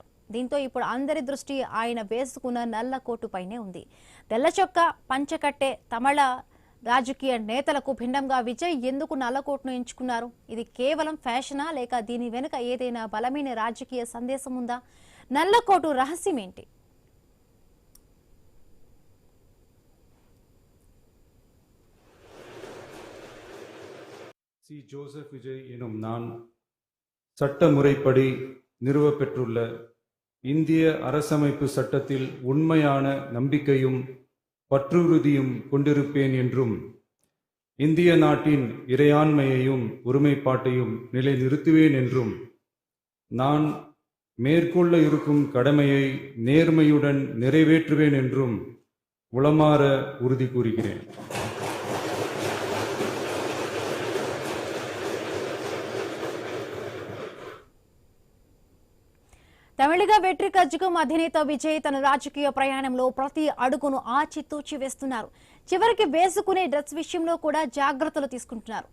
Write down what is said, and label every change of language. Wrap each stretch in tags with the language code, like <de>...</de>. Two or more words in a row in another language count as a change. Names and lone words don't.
<te>దీంతో ఇప్పుడు అందరి దృష్టి ఆయన వేసుకున్న నల్ల కోటుపైనే ఉంది. తెల్ల చొక్కా పంచకట్టే తమిళ రాజకీయ నేతలకు భిన్నంగా విజయ్ ఎందుకు నల్ల కోటును ఎంచుకున్నారు? ఇది కేవలం ఫ్యాషనా లేక దీని వెనుక ఏదైనా బలమైన రాజకీయ సందేశం ఉందా? నల్ల కోటు రహస్యం ఏంటి?</te> <ta>சி. ஜோசப் விஜய் எனும் நான் சட்ட முறைப்படி நிறுவப்பெற்றுள்ள இந்திய அரசமைப்பு சட்டத்தில் உண்மையான நம்பிக்கையும் பற்றுறுதியும் கொண்டிருப்பேன் என்றும் இந்திய நாட்டின் இறையாண்மையையும் ஒருமைப்பாட்டையும் நிலைநிறுத்துவேன் என்றும் நான் மேற்கொள்ள இருக்கும் கடமையை நேர்மையுடன் நிறைவேற்றுவேன் என்றும் உளமாற உறுதி கூறுகிறேன்.</ta> <te>తమిళగా వెట్రి కజ్జకం అధినేత విజయ్ తన రాజకీయ ప్రయాణంలో ప్రతి అడుగును ఆచితూచి వేస్తున్నారు. చివరికి వేసుకునే డ్రెస్ విషయంలో కూడా జాగ్రత్తలు తీసుకుంటున్నారు.</te>